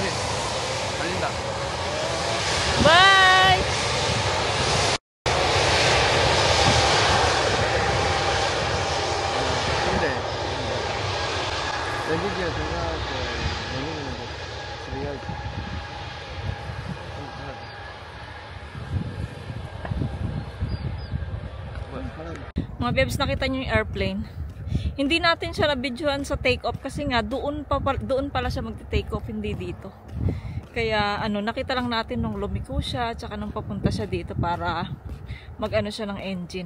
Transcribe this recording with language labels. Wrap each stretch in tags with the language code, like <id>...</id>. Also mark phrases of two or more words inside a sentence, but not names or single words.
<ko>달린다. Bye. 근데, 외국이야, 들어가서, 외국인은 집에 가야지.</ko> <tl>Mga bebs, nakita nyo yung airplane. Hindi natin siya na-videoan sa take-off kasi nga doon pala siya magte-take off, hindi dito. Kaya nakita lang natin nung lumiko siya tsaka nung papunta siya dito para mag-ano siya ng engine.</tl>